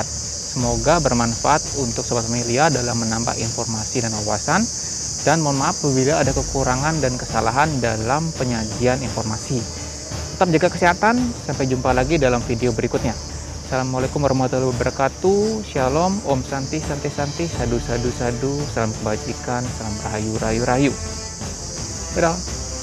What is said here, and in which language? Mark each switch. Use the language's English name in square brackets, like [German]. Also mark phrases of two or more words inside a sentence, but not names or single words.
[Indonesian] Semoga bermanfaat untuk Sobat Melia dalam menambah informasi dan wawasan. Dan mohon maaf apabila ada kekurangan dan kesalahan dalam penyajian informasi. Tetap jaga kesehatan, sampai jumpa lagi dalam video berikutnya. [Arabic] السلام عليكم ورحمة الله وبركاته. [Indonesian] Shalom, [Balinese] Om Santi, Santi, Santi, Sadu, Sadu, Sadu. [Indonesian] Salam kebajikan, salam rahayu, rahayu, rahayu. Dadah.